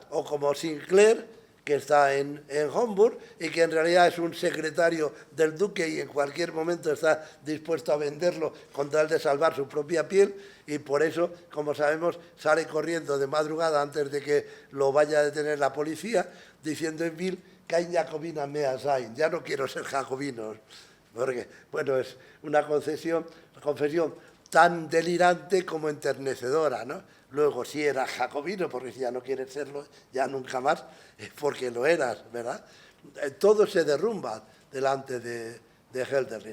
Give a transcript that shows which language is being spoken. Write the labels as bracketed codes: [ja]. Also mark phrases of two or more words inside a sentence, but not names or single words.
[es] O como Sinclair, que está en Homburg y que en realidad es un secretario del duque y en cualquier momento está dispuesto a venderlo con tal de salvar su propia piel y por eso, como sabemos, sale corriendo de madrugada antes de que lo vaya a detener la policía diciendo en [de] Vil kein Jacobina mehr sein, [es] ya no quiero ser jacobino, porque, bueno, es una confesión tan delirante como enternecedora, ¿no? Luego, si eras jacobino, porque si ya no quieres serlo, ya nunca más, porque lo eras, ¿verdad? Todo se derrumba delante de Hölderlin.